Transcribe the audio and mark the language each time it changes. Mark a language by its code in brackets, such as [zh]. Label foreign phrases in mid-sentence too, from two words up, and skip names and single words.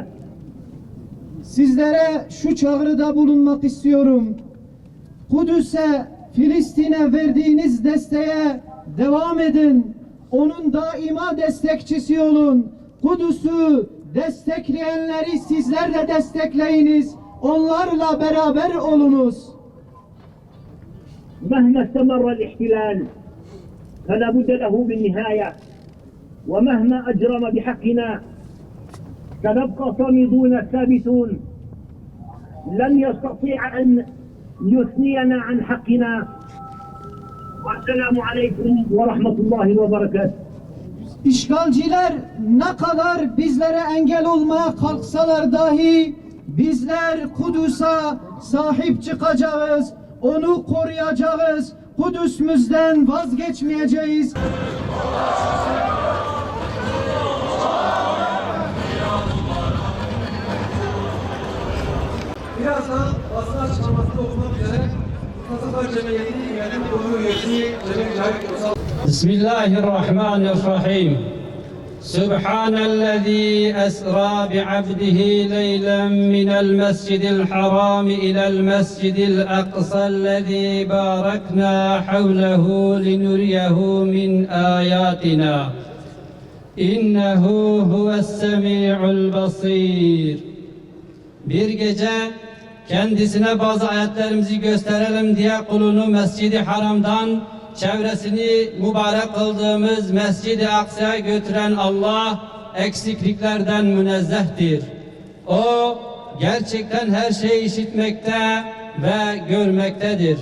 [tr] Sizlere şu çağrıda bulunmak istiyorum. Kudüs'e, Filistin'e verdiğiniz desteğe devam edin. Onun daima destekçisi olun. Kudüs'ü destekleyenleri sizler de destekleyiniz. Onlarla beraber olunuz. [ar] مهما استمر الاحتلال فلا بد له بالنهاية، ومهما أجرم بحقنا سنبقى صامدون ثابتون، لن يستطيع أن يثنينا عن حقنا. والسلام عليكم ورحمة الله وبركاته. [tr] İşgalciler ne kadar bizlere engel olmaya kalksalar dahi bizler Kudüs'e sahip çıkacağız, onu koruyacağız, Kudüs'ümüzden vazgeçmeyeceğiz. Birazdan basın açıklamasında okumak üzere Kasaplar Cemiyeti Yönetim Kurulu üyesi Cemil Cahit Uysal. [ar] بسم الله الرحمن الرحيم سبحان الذي أسرى بعبده ليلا من المسجد الحرام إلى المسجد الأقصى الذي باركنا حوله لنريه من آياتنا إنه هو السميع البصير. [tr] Bir gece kendisine bazı ayetlerimizi gösterelim diye kulunu Mescid-i Haram'dan çevresini mübarek kıldığımız Mescid-i Aksa'ya götüren Allah eksikliklerden münezzehtir. O gerçekten her şeyi işitmekte ve görmektedir.